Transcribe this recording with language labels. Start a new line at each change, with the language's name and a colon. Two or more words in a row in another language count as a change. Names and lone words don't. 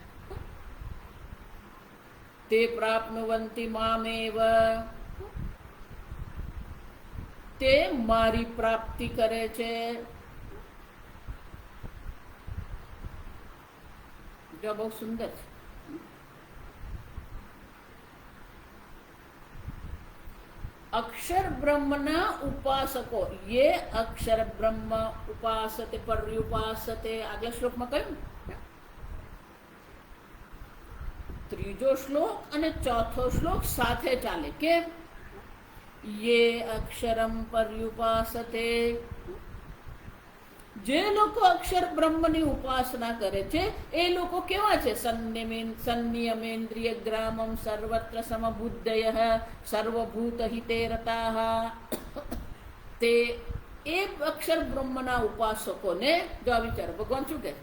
Sanskrit: તે પ્રાપ્નુવંતિ મામેવ,
Gujarati: તે મારી પ્રાપ્તિ કરે છે. જો બહુ સુંદર છે. અક્ષર બ્રહ્મના ઉપાસકો,
Sanskrit: ये अक्षर ब्रह्म उपासते पर्युपासते.
Gujarati: આગલા શ્લોકમાં કહ્યું, ત્રીજો શ્લોક અને ચોથો શ્લોક સાથે ચાલે. કેમ?
Sanskrit: ये अक्षरम पर्युपासते,
Gujarati: જે લોકો અક્ષર બ્રહ્મની ઉપાસના કરે છે એ લોકો કેવા છે?
Sanskrit: સંનિયમેન્દ્રિય ગ્રામમ સર્વત્ર સમબુદ્ધયઃ સર્વભૂત હિતે રતાઃ.
Gujarati: તે એ અક્ષર બ્રહ્મના ઉપાસકોને, જો વિચારો, ભગવાન શું કહે?